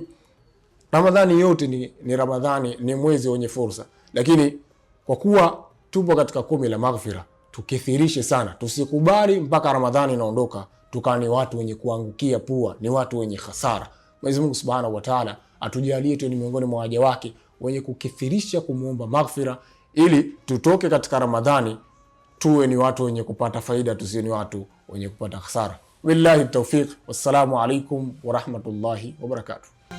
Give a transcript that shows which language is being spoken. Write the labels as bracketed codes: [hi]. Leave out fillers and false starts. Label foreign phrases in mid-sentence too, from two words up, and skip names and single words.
[sw] Ramadhani yote ni Ramadhani, ni mwezi wenye fursa, lakini kwa kuwa tupo katika kumi la maghfira, tukithirishe sana, tusikubali mpaka Ramadhani inaondoka tukawa ni watu wenye kuangukia pua, ni watu wenye hasara. Mwenyezi Mungu [ar] سبحانه وتعالى [sw] atujalie tu ni miongoni mwa waja wake wenye kukithirisha kumuomba maghfira, ili tutoke katika Ramadhani tuwe ni watu wenye kupata faida, tusiwe ni watu wenye kupata hasara. [ar] بالله التوفيق والسلام عليكم ورحمة الله وبركاته.